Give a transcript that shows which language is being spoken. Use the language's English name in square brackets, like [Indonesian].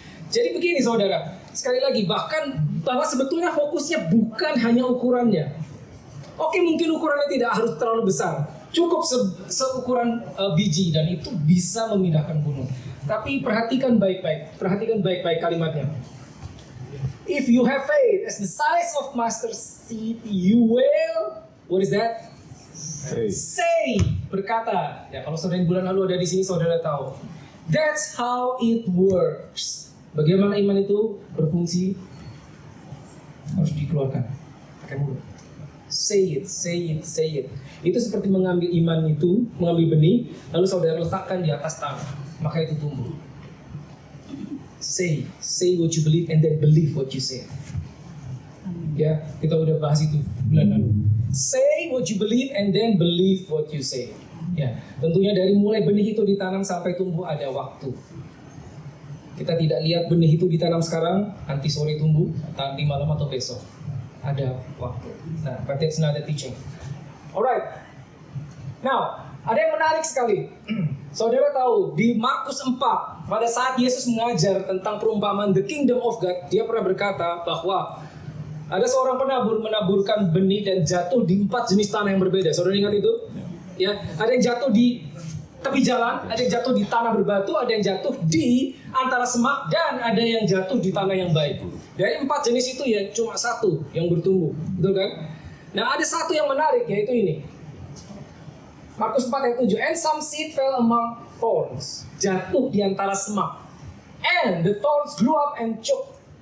[Indonesian] Jadi begini saudara, sekali lagi, bahkan bahwa sebetulnya fokusnya bukan hanya ukurannya. Oke, mungkin ukurannya tidak harus terlalu besar, cukup seukuran biji dan itu bisa memindahkan gunung. Tapi perhatikan baik-baik kalimatnya. [English] If you have faith as the size of mustard seed, you will, what is that? [Indonesian] Say, berkata. Ya, kalau saudara bulan lalu ada di sini, saudara tahu. [English] That's how it works. [Indonesian] Bagaimana iman itu berfungsi? Harus dikeluarkan pakai mulut. [English] Say it. [Indonesian] Itu seperti mengambil iman itu, mengambil benih, lalu saudara letakkan di atas tanah, maka itu tumbuh. [English] Say what you believe and then believe what you say. [Indonesian] Ya, kita udah bahas itu bulan lalu. [English] Say what you believe and then believe what you say. [Indonesian] Ya, tentunya dari mulai benih itu ditanam sampai tumbuh ada waktu. Kita tidak lihat benih itu ditanam sekarang, nanti sore tumbuh, nanti malam atau besok. Ada waktu. [English] Nah, but that's another teaching. Alright. [Indonesian] Now, ada yang menarik sekali. Saudara tahu, di Markus 4, pada saat Yesus mengajar tentang perumpamaan [English] the kingdom of God, [Indonesian] dia pernah berkata bahwa ada seorang penabur menaburkan benih dan jatuh di 4 jenis tanah yang berbeda. Saudara ingat itu? Ya, ada yang jatuh di tepi jalan, ada yang jatuh di tanah berbatu, ada yang jatuh di antara semak, dan ada yang jatuh di tanah yang baik. Dari 4 jenis itu ya cuma 1 yang bertumbuh, betul kan? Nah, ada satu yang menarik, yaitu ini. Markus 4 ayat 7. [English] And some seed fell among thorns. [Indonesian] Jatuh di antara semak. [English] And the thorns grew up and choked.